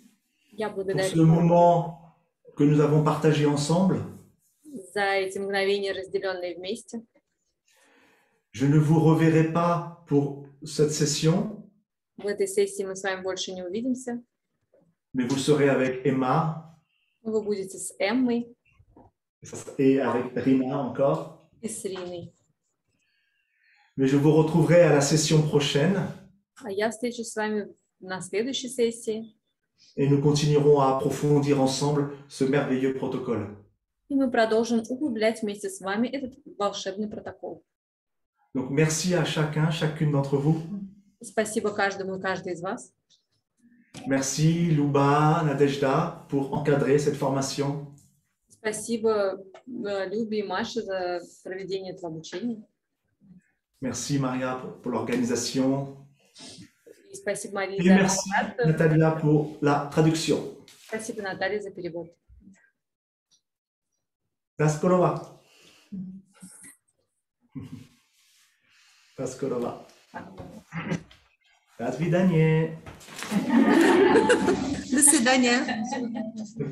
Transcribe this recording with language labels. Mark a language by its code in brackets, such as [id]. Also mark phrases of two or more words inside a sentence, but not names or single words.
[ru] Я [fr] pour ce [ru] благодарю [fr] moment que nous avons partagé ensemble. [ru] за эти мгновения, разделенные вместе. [fr] Je ne vous reverrai pas pour cette session, [ru] В этой сессии мы с вами больше не увидимся. [fr] mais vous serez avec Emma [ru] Вы будете с Эммой [fr] et avec Rina encore. [ru] и с Риной. [fr] Mais je vous retrouverai à la session prochaine [ru] А я встречусь с вами на следующей сессии. [fr] et nous continuerons à approfondir ensemble ce merveilleux protocole. [ru] И мы продолжим углублять вместе с вами этот волшебный протокол. [fr] Donc merci à chacun, chacune d'entre vous. [ru] Спасибо каждому и каждой из вас. [fr] Merci Luba, Nadejda pour encadrer cette formation. [ru] Спасибо, Любе и Маше, за проведение этого обучения. [fr] Merci Maria pour l'organisation. [ru] И спасибо, Марии, [fr] Et [ru] за [fr] merci [ru] организацию. [fr] Natalia pour la traduction. [ru] Спасибо, Наталья, за перевод. До скорого. До скорого. До свидания. До свидания.